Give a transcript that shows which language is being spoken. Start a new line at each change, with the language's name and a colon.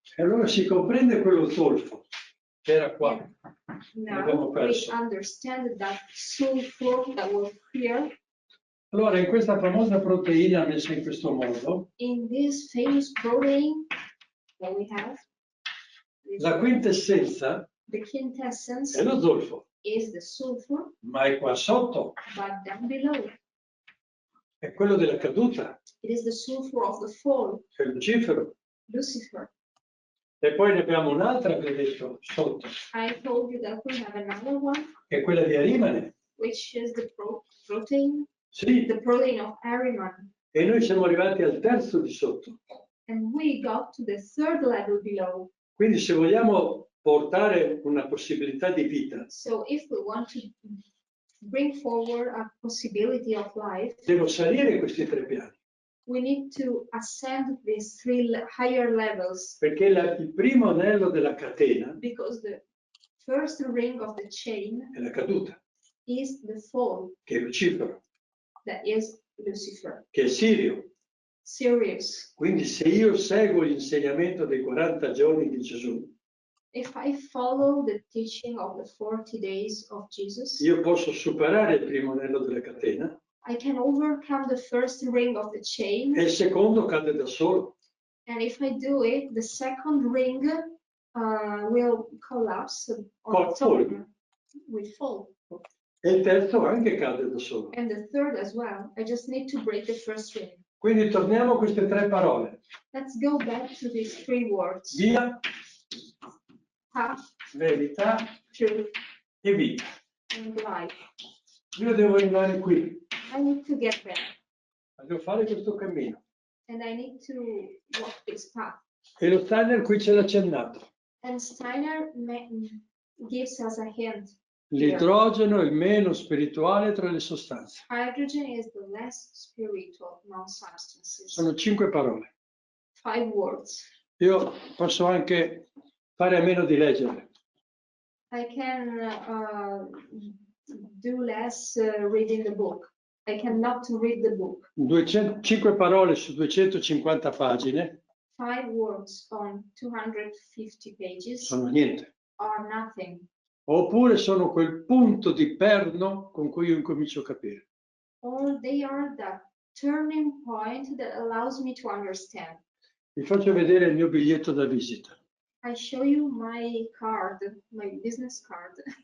Italian: E allora si comprende quello zolfo che era qua.
English: And
Italian: L'abbiamo
English: now we
Italian: perso.
English: understand that sulfur that was here
Italian: Allora, in questa famosa proteina messa in questo modo,
English: in this famous protein that we have.
Italian: la quintessenza
English: The quintessence
Italian: è lo zolfo,
English: is the sulfur,
Italian: ma è qua sotto.
English: but down below.
Italian: è quello della caduta,
English: It is the sulfur of the fall,
Italian: è Lucifero.
English: Lucifer.
Italian: E poi ne abbiamo un'altra, vi ho detto, sotto,
English: I told you that we have another one,
Italian: che è quella di Arimane.
English: which is the protein,
Italian: Sì,
English: the protein of Ahriman.
Italian: e noi siamo arrivati al terzo di sotto.
English: And we got to the third level below.
Italian: Quindi se vogliamo portare una possibilità di vita,
English: So if we want to bring forward a possibility of life,
Italian: devo salire questi 3 piani.
English: we need to ascend these three higher levels,
Italian: Perché il primo anello della catena
English: because the first ring of the chain
Italian: è la caduta,
English: is the fall,
Italian: che è Lucifero,
English: that is Lucifer,
Italian: che è Sirio.
English: Sirius.
Italian: Quindi se io seguo l'insegnamento dei 40 giorni di Gesù,
English: If I follow the teaching of the 40 days of Jesus,
Italian: io posso superare il primo anello della catena
English: I can overcome the first ring of the chain,
Italian: e il secondo cade da solo.
English: and if I do it, the second ring will collapse on its own, will fall.
Italian: E il terzo anche cade da solo.
English: And the third as well. I just need to break the first ring.
Italian: Quindi torniamo a queste 3 parole.
English: Let's go back to these 3 words.
Italian: Via,
English: Path,
Italian: verità
English: truth,
Italian: e vita.
English: and life.
Italian: Io devo arrivare qui,
English: I need to get there,
Italian: devo fare questo cammino.
English: and I need to walk this path.
Italian: E lo Steiner qui ce l'ha accennato.
English: And Steiner gives us a hint.
Italian: L'idrogeno è il meno spirituale tra le sostanze.
English: Hydrogen is the less spiritual non-substances.
Italian: Sono 5 parole.
English: 5 words.
Italian: Io posso anche fare a meno di leggere.
English: I can do less reading the book. I cannot read the book.
Italian: 5 parole su 250 pagine
English: 5 words on 250 pages
Italian: sono niente.
English: are nothing.
Italian: Oppure sono quel punto di perno con cui io incomincio a capire.
English: Or they are the turning point that allows me to understand.
Italian: Vi faccio vedere il mio biglietto da visita.
English: I show you my card, my business card.